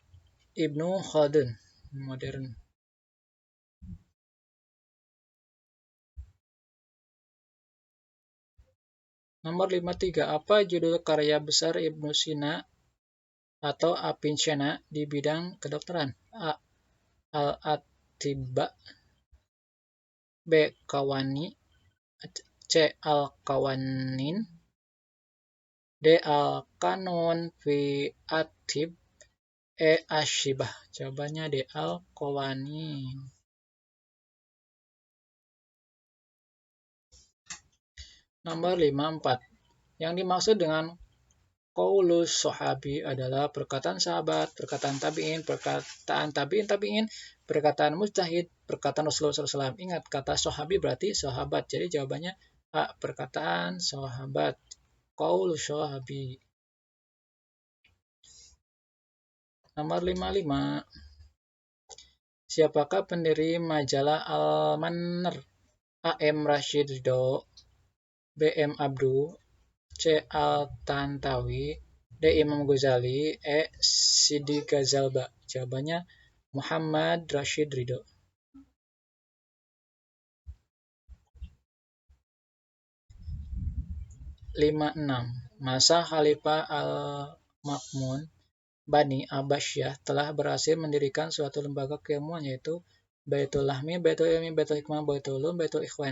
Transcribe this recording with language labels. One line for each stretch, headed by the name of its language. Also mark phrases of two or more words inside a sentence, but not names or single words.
Indonesian: Ibnu Khaldun, modern. Nomor 53. Apa judul karya besar Ibnu Sina atau Avicenna di bidang kedokteran? A. Al-Atibba, B. Qawani, C. Al-Qawanin, D. Al-Qanun fi Atib, E. Ashibah. Jawabannya D. Al-Qawanin. Nomor 54. Yang dimaksud dengan
Arabic: قول الصحابي
Indonesian: adalah perkataan sahabat, perkataan tabi'in, perkataan tabi'in, perkataan mujtahid, perkataan Rasulullah SAW. Ingat, kata sahabi berarti sahabat. Jadi jawabannya A. Perkataan sahabat.
Arabic: قول الصحابي.
Indonesian: Nomor 55. Siapakah pendiri majalah Al-Manar? A. M. Rashid Ridho, B. M. Abdu, C. Al-Tantawi, D. Imam Ghazali, E. Sidi Ghazalba. Jawabannya Muhammad Rashid Ridho. 56. Masa Khalifah Al-Ma'mun Bani Abbasiyah telah berhasil mendirikan suatu lembaga keilmuan yaitu Baitul Lahmi, Baitul Ilmi, Baitul Hikmah, Baitul Ulum, Baitul Ikhwan.